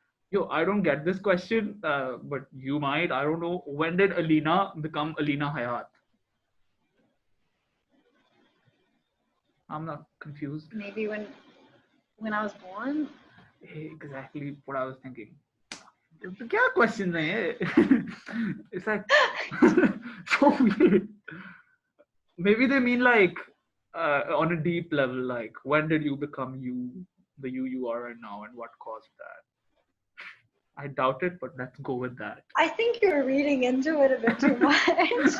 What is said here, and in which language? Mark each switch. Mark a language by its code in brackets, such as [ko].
[en] Yo, I don't get this question, but you might. I don't know. When did Alina become Alina Hayat? I'm not confused. Maybe when I was born. Exactly what I was thinking. [hi] क्या question है ये? [en] It's like so weird. Maybe they mean like on a deep level, like when did you become you, the you are right now, and what caused that? I doubt it, but let's go with that. I think you're reading into it a bit too much.